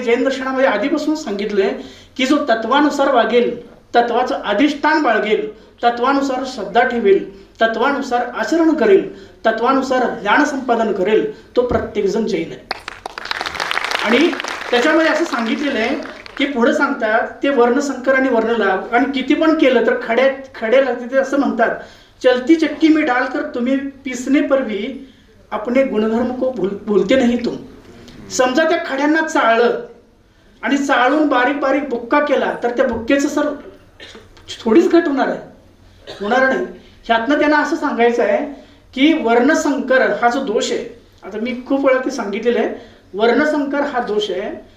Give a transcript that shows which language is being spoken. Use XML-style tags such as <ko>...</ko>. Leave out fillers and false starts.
<mr>जैन दर्शनामध्ये आधीपासून सांगितलंय की जो तत्वानुसार वागेल, तत्वाचं अधिष्ठान बाळगेल, तत्वानुसार श्रद्धा ठेवेल, तत्वानुसार आचरण करेल, तत्वानुसार ज्ञान संपादन करेल, तो प्रत्येक जण जैन आहे. आणि त्याच्यामध्ये असं सांगितलेलं आहे की पुढे सांगतात ते वर्णसंकर आणि वर्णलाभ. आणि किती पण केलं तर खडे लागते. ते असं म्हणतात,</mr> <hi>चलती चक्की में डालकर तुम्हें पीसने पर भी अपने गुणधर्म को भूलते नहीं तुम.</hi> <mr>समजा त्या खड्यांना चाळलं आणि चाळून बारीक बारीक बुक्का केला तर त्या बुक्केचं सर थोडीच घट होणार आहे, होणार नाही. ह्यातनं त्यांना असं सांगायचं आहे की वर्णसंकर हा जो दोष आहे, आता मी खूप वेळा ते सांगितलेलं आहे, वर्णसंकर हा दोष आहे.</mr>